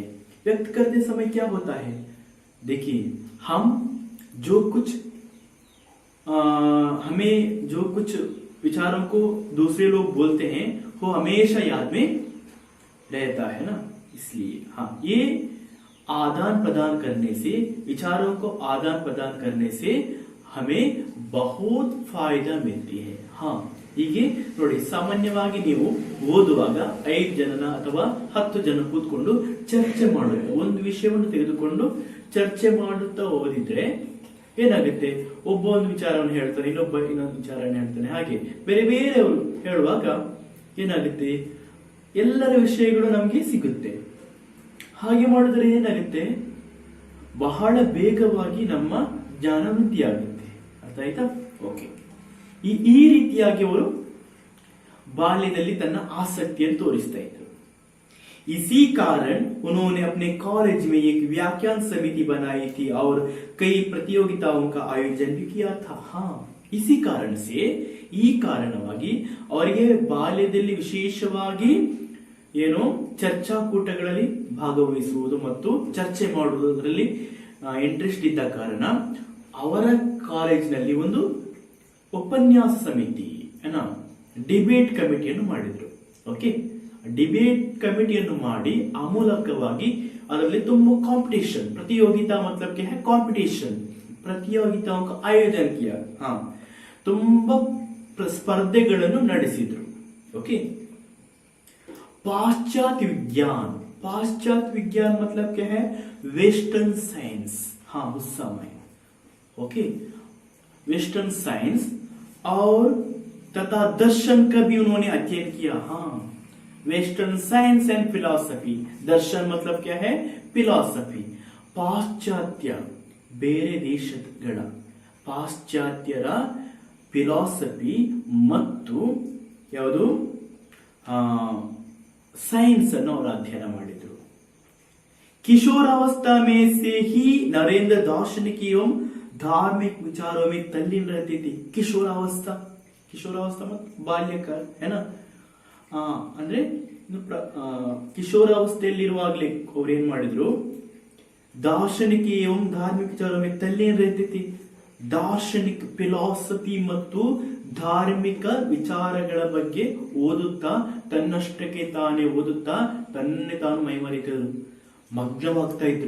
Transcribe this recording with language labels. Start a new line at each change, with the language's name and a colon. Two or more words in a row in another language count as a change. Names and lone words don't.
Hindi: व्यक्त करते समय क्या होता है, देखिए, हम जो कुछ हमें जो कुछ विचारों को दूसरे लोग बोलते हैं वो हमेशा याद में रहता है ना। इसलिए हाँ, ये आदान प्रदान करने से, विचारों को आदान प्रदान करने से हमें बहुत फायदा मिलती है। हाँ,
Kannada: ಹೀಗೆ ನೋಡಿ, ಸಾಮಾನ್ಯವಾಗಿ ನೀವು ಓದುವಾಗ 5 ಜನನ ಅಥವಾ 10 ಜನ ಕೂತ್ಕೊಂಡು ಚರ್ಚೆ ಮಾಡುತ್ತಾ ಒಂದು ವಿಷಯವನ್ನು ತೆಗೆದುಕೊಂಡು ಚರ್ಚೆ ಮಾಡುತ್ತಾ ಓದಿದ್ರೆ ಏನಾಗುತ್ತೆ, ಒಬ್ಬ ಒಂದು ವಿಚಾರವನ್ನು ಹೇಳ್ತಾನೆ, ಇನ್ನೊಬ್ಬ ಇನ್ನೊಂದು ವಿಚಾರವನ್ನು ಹೇಳ್ತಾನೆ, ಹಾಗೆ ಬೇರೆ ಬೇರೆಯವರು ಹೇಳುವಾಗ ಏನಾಗುತ್ತೆ, ಎಲ್ಲರ ವಿಷಯಗಳು ನಮಗೆ ಸಿಗುತ್ತೆ। ಹಾಗೆ ಮಾಡಿದ್ರೆ ಏನಾಗುತ್ತೆ, ಬಹಳ ಬೇಗವಾಗಿ ನಮ್ಮ ಜ್ಞಾನ ವೃದ್ಧಿಯಾಗುತ್ತೆ। ಅರ್ಥ ಆಯ್ತಾ? ಓಕೆ, ಈ ರೀತಿಯಾಗಿ ಅವರು ಬಾಲ್ಯದಲ್ಲಿ ತನ್ನ ಆಸಕ್ತಿಯನ್ನು ತೋರಿಸ್ತಾ ಇದ್ರು।
Hindi: इसी कारण उन्होंने अपने कॉलेज में एक व्याख्यान समिति बनाई थी और कई प्रतियोगिताओं का आयोजन भी किया था। हाँ, इसी कारण से,
Kannada: ಈ ಕಾರಣವಾಗಿ ಅವರಿಗೆ ಬಾಲ್ಯದಲ್ಲಿ ವಿಶೇಷವಾಗಿ ಏನು ಚರ್ಚಾಕೂಟಗಳಲ್ಲಿ ಭಾಗವಹಿಸುವುದು ಮತ್ತು ಚರ್ಚೆ ಮಾಡುವುದರಲ್ಲಿ ಇಂಟ್ರೆಸ್ಟ್ ಇದ್ದ ಕಾರಣ ಅವರ ಕಾಲೇಜಿನಲ್ಲಿ ಒಂದು ಉಪನ್ಯಾಸ ಸಮಿತಿ,
English: debate committee
Kannada: ಮಾಡಿದ್ರು। ಓಕೆ,
English: debate committee
Kannada: ಮಾಡಿ ಆ ಮೂಲಕವಾಗಿ ಅದರಲ್ಲಿ ತುಂಬಾ ಕಾಂಪಿಟೇಷನ್,
Hindi: प्रतियोगिता मतलब क्या है, कंपटीशन, प्रतियोगिताओं का आयोजन किया। हाँ,
Kannada: ತುಂಬಾ ಸ್ಪರ್ಧೆಗಳನ್ನು ನಡೆಸಿದ್ರು।
Hindi: ओके, पाश्चात्य विज्ञान, पाश्चात्य विज्ञान मतलब क्या है,
English: western science.
Hindi: हाँ, उस समय ओके,
English: western science
Hindi: और तथा दर्शन का भी उन्होंने अध्ययन किया। हाँ,
English: western science and philosophy,
Hindi: दर्शन मतलब क्या है,
Kannada: ಫಿಲಾಸಫಿ, ಪಾಶ್ಚಾತ್ಯ ಬೇರೆ ದೇಶಗಳ ಪಾಶ್ಚಾತ್ಯರ ಫಿಲಾಸಫಿ ಮತ್ತು ಯಾವುದು ಸೈನ್ಸ್ ಅನ್ನು ಅವರು ಅಧ್ಯಯನ ಮಾಡಿದ್ರು।
Hindi: किशोरावस्था में से ही नरेंद्र दार्शनिक एवं धार्मिक विचारों में तल्लीन रहते थे। किशोरावस्था मत ಬಾಲ್ಯಕಾಲ है ना,
Kannada: ಅಂದ್ರೆ ಕಿಶೋರಾವಸ್ಥೆಯಲ್ಲಿರುವಾಗಲೇ ಅವ್ರು ಏನ್ ಮಾಡಿದ್ರು, ದಾರ್ಶನಿಕ ಏವಂ ಧಾರ್ಮಿಕ ವಿಚಾರವೇ ತಲ್ಲೀನ रहते। ದಾರ್ಶನಿಕ ಫಿಲಾಸಫಿ ಮತ್ತು ಧಾರ್ಮಿಕ ವಿಚಾರಗಳ ಬಗ್ಗೆ ಓದುತ್ತಾ ತನ್ನಷ್ಟಕ್ಕೆ ತಾನೇ ಓದುತ್ತಾ ತನ್ನೇ ತಾನು ಮೈಮರೆತಿದ್ರು, ಮಗ್ನವಾಗ್ತಾ ಇದ್ರು।